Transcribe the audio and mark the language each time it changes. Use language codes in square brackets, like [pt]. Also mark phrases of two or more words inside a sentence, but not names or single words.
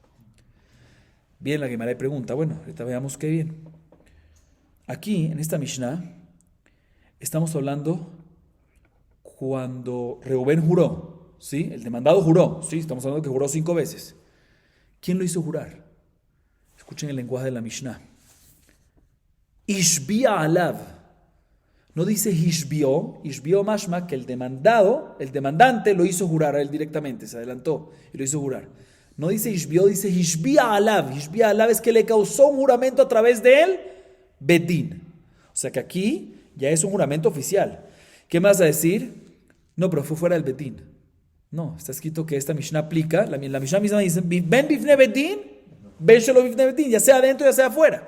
[es] Bien, la Gemara pregunta, bueno, ahorita veamos qué bien. Aquí, en esta Mishnah, estamos hablando cuando Reubén juró, ¿sí? El demandado juró, ¿sí? Estamos hablando que juró 5 veces. ¿Quién lo hizo jurar? Escuchen el lenguaje de la Mishnah. [he] השביע עליו. [es] No dice ishbió mashma, que el demandante lo hizo jurar a él directamente, se adelantó y lo hizo jurar. No dice ishbió, dice [he] השביע עליו. השביע עליו [es] es que le causó un juramento a través de él, bedín. O sea que aquí ya es un juramento oficial. ¿Qué más a decir? No, pero fue fuera del bedín. No, está escrito que esta Mishnah aplica, la Mishnah misma dice, [he] בין בפני בית דין בין שלא בפני בית דין, [es] ya sea adentro, ya sea afuera.